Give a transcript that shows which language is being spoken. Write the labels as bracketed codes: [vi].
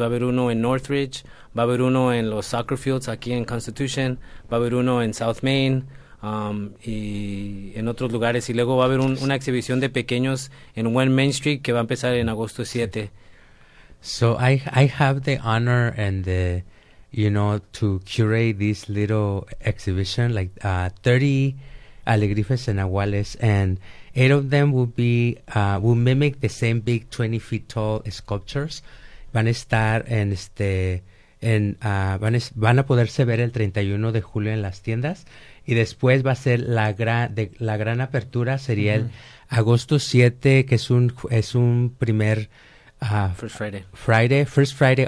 [es] Va a haber uno en Northridge, va a haber uno en los soccer fields aquí en Constitution, va a haber uno en South Main, y en otros lugares, y luego va a haber una exhibición de pequeños en One Main Street que va a empezar en agosto 7. [en] So I have the honor and the, you know, to curate this little exhibition, like 30 alebrijes y nahuales, and 8 of them will mimic the same big 20 feet tall sculptures. [es] Van a estar van a poderse ver el 31 de julio en las tiendas, y después va a ser la gran apertura sería el agosto 7, que es un primer [en] First Friday